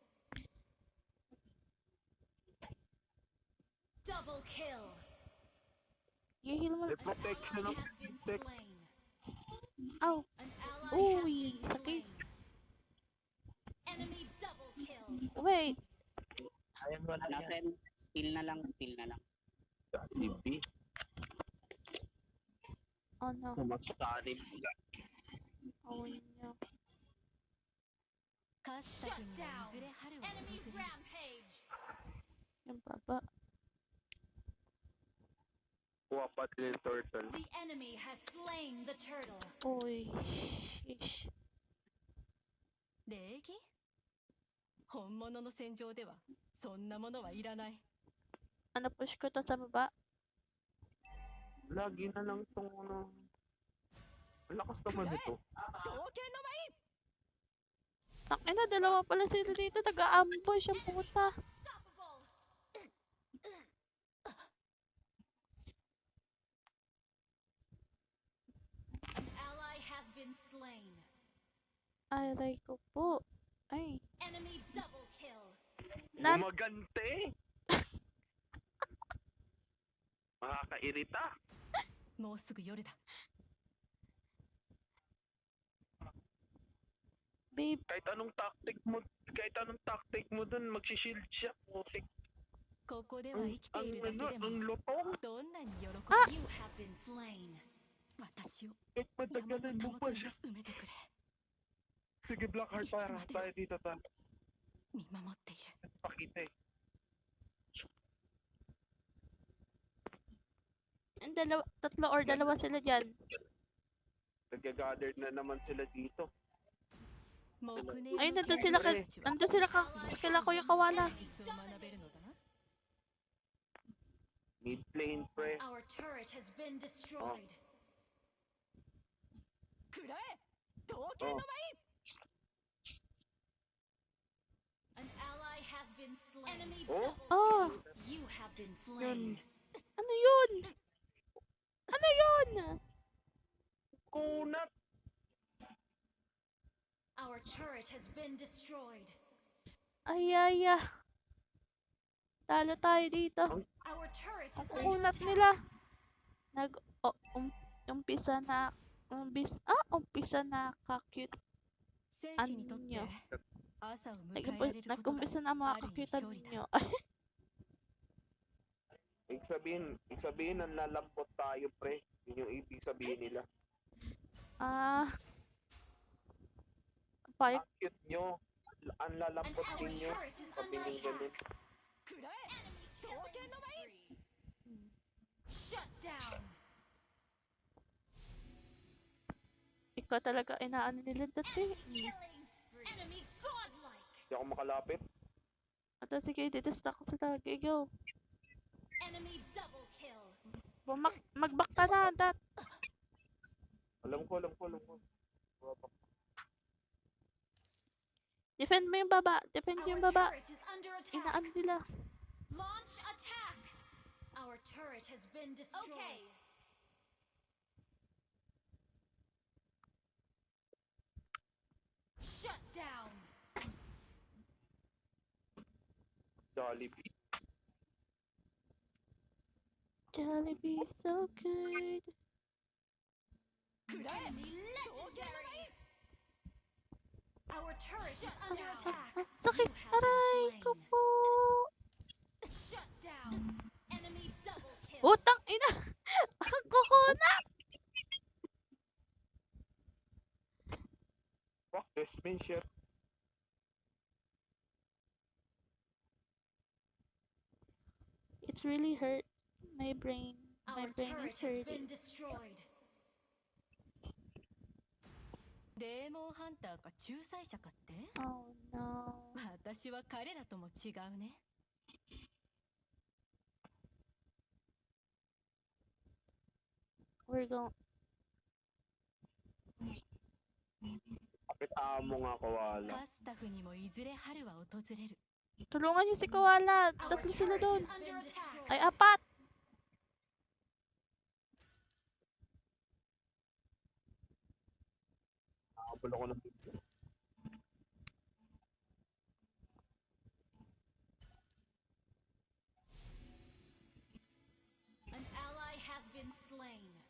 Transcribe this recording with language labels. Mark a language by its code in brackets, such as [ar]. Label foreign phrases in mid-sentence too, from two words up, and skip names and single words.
[en] Double kill. [tl] I-heal mo. May [en] An [tl] protection [en] ally [tl] ng [en] has been [tl] protect. [en] slain. Ow. An ally has [tl] Uy, [en] been [tl] sakit. [en] slain. Enemy double kill. Wait. [tl] Ayun, wala yan. Nasen, skill na lang, skill na lang. Libi. [en] Oh no. [tl] Kumastanin. Awin niya. [ja] カスタフにはいずれ春は [en] Enemy [ja] 訪れる [en] rampage. [tl] Yung baba. Kuha pa nila yung turtle. [en] The enemy has slain the turtle. [tl] Uy. Sheesh. [ja] 礼儀本物の戦場ではそんなものはいらない [tl] Ano, push ko to sa baba? Lagi na lang tong ano. Ang lakas naman ito. [ja] 刀剣の [tl] Tangina, dalawa pala sila dito. Taga-ambush ang puta. [en] Unstoppable. An ally has been slain. [tl] Aray ko po. Ay. [en] Enemy double kill. [tl] Gumagante! Makakairita. [ja] もうすぐ夜だ [tl] Babe. Kahit anong tactic mo dun, magsishield siya. Putik. [ja] ここでは生きているだけで [tl] Ang [ja] も [tl] lutong. [ja] どんなに喜ぶ [en] You have been slain. [ja] 私を [tl] Kahit [ja] 山の [tl] matagalan [ja] た [tl] mo [ja] も [tl] pa [ja] とに [tl] siya. [ja] 埋めてくれ [tl] Sige, Blackheart, para tayo dito tayo. [ja] 見守っている [tl] Pakita eh. Ang dalawa, tatlo or dalawa sila dyan. Nag-gather na naman sila dito. [ja] 木根 [tl] Ayun, [ja] 屋の [tl] nandun [ja] 君 [tl] sila [ja] た [tl] kay, [ja] ちは [tl] nandun sila kila Kuya Kawala. [ja] 戦術を学べるのだな [en] Mid lane, pre. Our turret has been destroyed. [ja] 食らえ刀剣の Oh. [en] An ally has been slain. Enemy Oh. double Oh. kill. You have been slain. [tl] Ano yun? Ano yun? Kunat! [en] Our turret has been destroyed. [tl] Ay, ay, ah. Talo tayo dito. [en] Our turret is [tl] Ang [en] under [tl] kunat [en] attack. [tl] nila. Umpisa na ka-cute. [ja] 戦 [tl] Ano [ja] 士にとって [tl] nyo? [ja] 朝を迎えられることが [tl] Nag-umpisa na mga [ja] ある意味 [tl] kakyutan [ja] 勝利だ [tl] ninyo. Ibig sabihin, nanlalambot tayo, pre. Yun yung ibig sabihin nila. Ah. Payag. Ang cute nyo. Ang [en] An [tl] lalambot [en] our [tl] ninyo. [en] turret is [tl] Sabi [en] under [tl] nyo ganun. [en] attack. [ja] 食らえ [en] Enemy Don't killing get no spree. Shut down. [tl] Ikaw talaga inaano nila dati. [en] Killing spree. Enemy godlike. [tl] Hindi ako makalapit. Ito, sige, ditesta ko sila. [en] Okay, go. Enemy double kill. [tl] Mag-back ka na, dat. Alam ko. Defend mo yung baba. Defend [en] Our [tl] yung baba. [en] turret is under attack. [tl] Inaano nila. [en] Launch attack. Our turret has been destroyed. Okay. Shut down. Jollibee. Jollibee so good. [ja] 食らえ [en] Enemy legendary. Our turret is under [tl] Ah, [en] attack. [tl] sakit. [en] You have [tl] Aray [en] been [tl] ko [en] slain. [tl] po. [en] Shut down. Enemy double kill. [tl] Utang ina. Ang kukunat. [en] Fuck, Despenshire. It's really hurt. My brain. My Our brain turret is has hurting. been destroyed. [ja] デーモンハンターか仲裁者かって [en] Oh no. [ja] 私は彼らとも違うね [en] We're going. [tl] Kapitaan mo nga, Kawala. [ja] カスタフにもいずれ春は訪れる [tl] Tulungan niyo si Koala. [en] Our [tl] Tatlo sila [en] turret [tl] doon. [en] is under attack. [tl] Ay, apat. Nagpagulo ko ng video. [en] An ally has been slain.